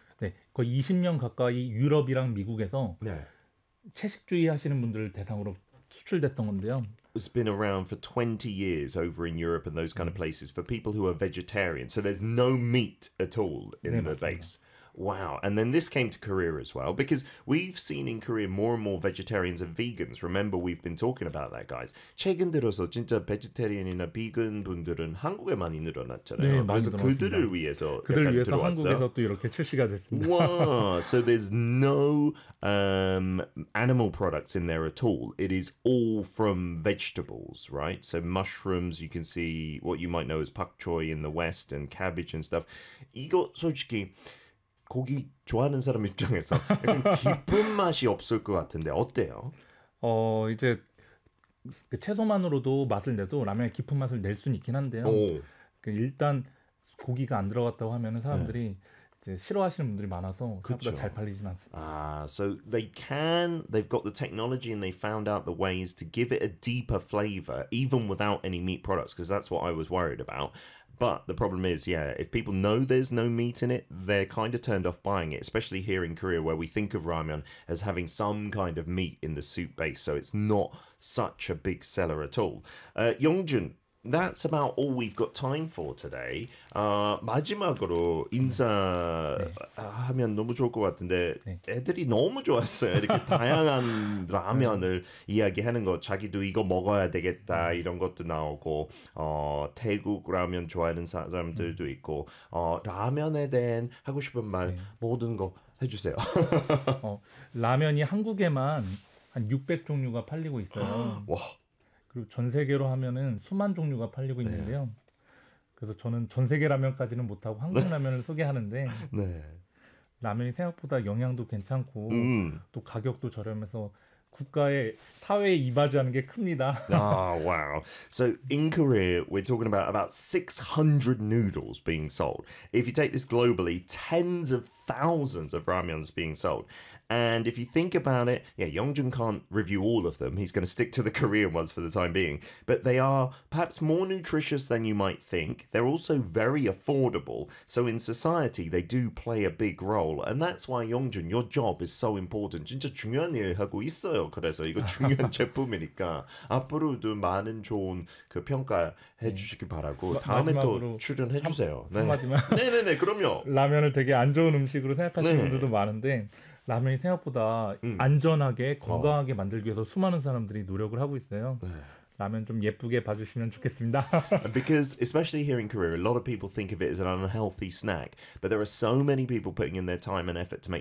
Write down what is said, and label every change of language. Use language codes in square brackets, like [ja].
[ko] 네, 거의 20년 가까이 유럽이랑 미국에서 네. 채식주의 하시는 분들 대상으로 수출됐던 건데요. [en] It's been around for 20 years over in Europe and those kind of places for people who are vegetarian. So there's no meat at all in [ko] 네, [en] the [ko] 맞습니다. [en] base. Wow, and then this came to Korea as well, because we've seen in Korea more and more vegetarians and vegans. Remember, we've been talking about that, guys. [ko] 최근 들어서 진짜 베지테리언이나 비건 분들은 한국에 많이 늘어났잖아요. 네, 많이 늘어났어요. 그들을 위해서 그들 위해서 들어왔어요. 한국에서 또 이렇게 출시가 됐습니다. [en] Wow, so there's no animal products in there at all. It is all from vegetables, right? So mushrooms, you can see what you might know as pak choy in the West and cabbage and stuff. [ko] 이거 솔직히 고기 좋아하는 사람 입장에서 깊은 맛이 없을 것 같은데 어때요? 어 이제 그 채소만으로도 맛을 내도 라면에 깊은 맛을 낼 수는 있긴 한데요. 그 일단 고기가 안 들어갔다고 하면은 사람들이 네. 이제 싫어하시는 분들이 많아서 그렇게 잘 팔리진 않습니다. [en] 아, so they can, they've got the technology and they found out the ways to give it a deeper flavor even without any meat products, because that's what I was worried about. But the problem is, yeah, if people know there's no meat in it, they're kind of turned off buying it, especially here in Korea, where we think of ramyeon as having some kind of meat in the soup base, so it's not such a big seller at all. Yeongjun, that's about all we've got time for today. [ko] 마지막으로 인사하면 네. 너무 좋을 것 같은데 네. 애들이 너무 좋았어요. 이렇게 다양한 라면을 이야기하는 거. 자기도 이거 먹어야 되겠다 이런 것도 나오고 태국 라면 좋아하는 사람들도 있고 라면에 대한 하고 싶은 말 네. 모든 거 해주세요. 라면이 한국에만 한 600 종류가 팔리고 있어요. 와. 그리고 전 세계로 하면은 수만 종류가 팔리고 있는데요. 네. 그래서 저는 전 세계 라면까지는 못하고 한국 라면을 소개하는데 네. 라면이 생각보다 영양도 괜찮고 또 가격도 저렴해서 국가의 사회에 이바지하는 게 큽니다. [en] 아, oh, wow. So in Korea, we're talking about 600 noodles being sold. If you take this globally, tens of thousands of ramyeons being sold. And if you think about it, yeah, Yeongjun can't review all of them. He's going to stick to the Korean ones for the time being. But they are perhaps more nutritious than you might think. They're also very affordable. So in society, they do play a big role. And that's why, Yeongjun, your job is so important. [ko] 진짜 중요한 일을 하고 있어요. 그래서 이거 중요한 제품이니까 앞으로도 많은 좋은 그 평가 해주시길 바라고 다음에 또 출연해주세요. 한마디만. 네. 네네네, 그럼요. 라면을 되게 안 좋은 음식으로 생각하시는 네. 분들도 많은데 라면이 생각보다 안전하게 건강하게 만들기 위해서 수많은 사람들이 노력을 하고 있어요. 라면 좀 예쁘게 봐주시면 좋겠습니다. [en] Because especially here in Korea, a lot of people think of it as an unhealthy snack, but there are so many people putting in their time and effort to make